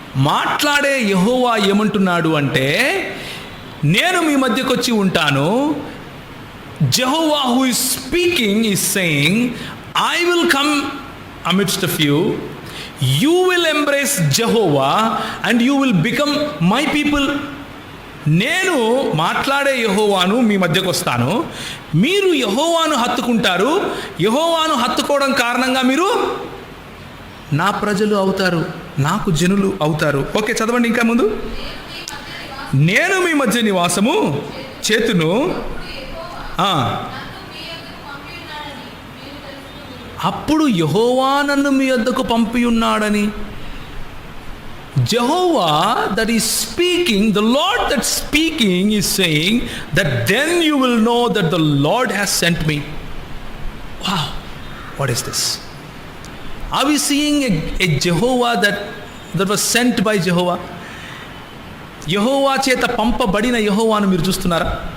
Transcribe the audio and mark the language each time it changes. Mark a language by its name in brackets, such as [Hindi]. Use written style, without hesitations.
[Telugu] మాట్లాడే యెహోవా ఏమంటున్నాడు అంటే, నేను మీ మధ్యకు వచ్చి ఉంటాను. [English] Jehovah who is speaking is saying, I will come amidst of you. You will embrace Jehovah and you will become my people. [Telugu] నేను మాట్లాడే యెహోవాను మీ మధ్యకు వస్తాను, మీరు యెహోవాను హత్తుకుంటారు. యెహోవాను హత్తుకోవడం కారణంగా మీరు నా ప్రజలు అవుతారు, నాకు జనులు అవుతారు. ఓకే, చదవండి ఇంకా ముందు. నేను మీ మధ్య నివాసము చేతును. అప్పుడు యెహోవా నన్ను మీ వద్దకు పంపి ఉన్నాడని. [English] Jehovah that is speaking, the Lord that speaking is saying that then you will know that the Lord has sent me. Wow, what is this? Are we seeing a Jehovah that was sent by Jehovah? [Telugu] యెహోవా చేత పంపబడిన యెహోవాను మీరు చూస్తున్నారా?